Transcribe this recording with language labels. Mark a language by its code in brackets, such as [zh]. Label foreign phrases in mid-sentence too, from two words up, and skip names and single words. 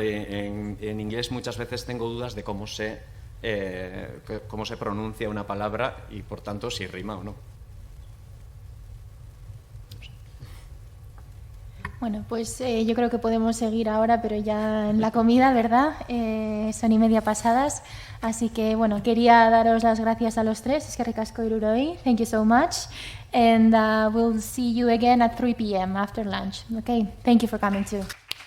[es] En inglés muchas veces tengo dudas de cómo se pronuncia una palabra y por tanto si rima o no. Bueno, pues yo creo que podemos seguir ahora, pero ya en la comida, ¿verdad? Son 1:30 pasadas, así que bueno, quería daros las gracias a los tres. [eu] Eskerrik asko hiruroi. [en] Thank you so much, and we'll see you again at 3 p.m. after lunch. Okay, thank you for coming too.